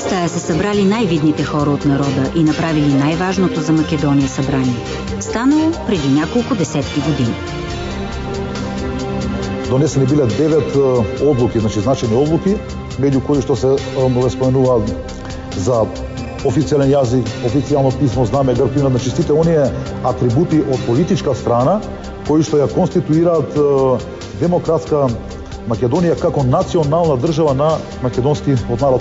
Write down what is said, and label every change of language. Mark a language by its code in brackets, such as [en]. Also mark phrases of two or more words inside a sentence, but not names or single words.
[bg] се събрали най-видните хора от народа и направили най-важното за Македония събрание. Станало преди няколко десетки години. [mk] Донесени биле 9 одлуки, значени одлуки, меѓу кои што се споменува за официјален јазик, официјално писмо, знаме, грб, значи сите оние атрибути од политичка страна кои што ја конституираат демократска Македонија како национална држава на македонскиот народ.